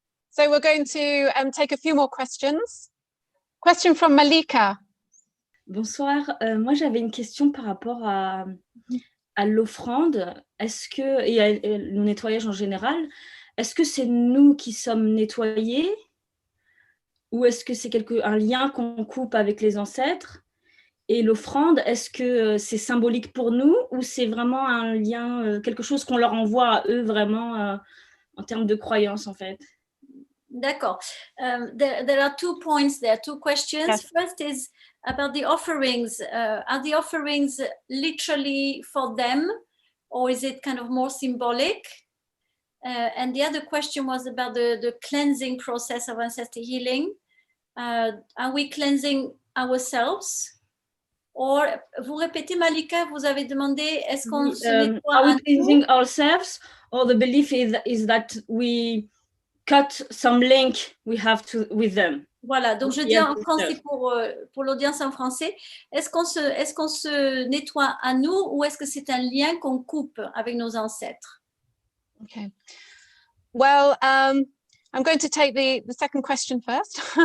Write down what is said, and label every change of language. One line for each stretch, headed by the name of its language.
English: So we're going to take a few more questions. Question from Malika.
French: Bonsoir, moi j'avais une question par rapport à l'offrande. Est-ce que, et le nettoyage en général, est-ce que c'est nous qui sommes nettoyés ou est-ce que c'est un lien qu'on coupe avec les ancêtres? Et l'offrande, est-ce que c'est symbolique pour nous ou c'est vraiment un lien, quelque chose qu'on leur envoie à eux vraiment en termes de croyance en fait? D'accord.
English: There are 2 points there, 2 questions. Yes. First is about the offerings. Are the offerings literally for them, or is it kind of more symbolic? And the other question was about the cleansing process of ancestor healing. Are we cleansing ourselves?
French: Or, vous répétez, Malika, vous avez demandé, est-ce qu'on se nettoie
English: are we
French: à
English: cleansing
French: nous?
English: ourselves, or the belief is that we cut some link we have with them?
French: Voilà, donc je dis en français pour l'audience en français. Est-ce qu'on se nettoie à nous ou est-ce que c'est un lien qu'on coupe avec nos ancêtres?
English: Okay. Well, I'm going to take the second question first.